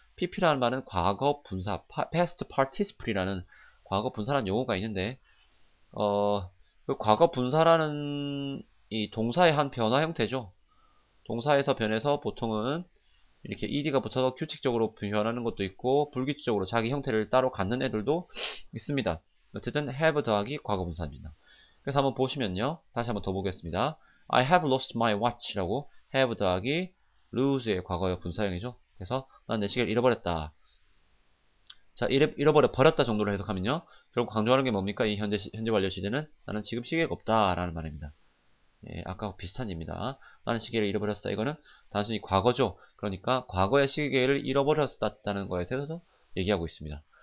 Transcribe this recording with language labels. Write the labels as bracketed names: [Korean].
[Korean] pp라는 말은 과거 분사, past participle이라는 과거 분사라는 용어가 있는데 그 과거 분사라는 이 동사의 한 변화 형태죠. 동사에서 변해서 보통은 이렇게 ed가 붙어서 규칙적으로 표현하는 것도 있고 불규칙적으로 자기 형태를 따로 갖는 애들도 있습니다. 어쨌든 have 더하기 과거분사입니다. 그래서 한번 보시면요. 다시 한번 더 보겠습니다. [English] I have lost my watch [Korean] 라고 have 더하기 lose의 과거의 분사형이죠. 그래서 난 내 시계를 잃어버렸다. 자, 잃어버려 버렸다 정도로 해석하면요. 결국 강조하는 게 뭡니까? 이 현재 완료 시제는 나는 지금 시계가 없다라는 말입니다. 예, 아까 비슷한 예입니다. 나는 시계를 잃어버렸어. 이거는 단순히 과거죠. 그러니까 과거의 시계를 잃어버렸다는 거에 대해서 얘기하고 있습니다.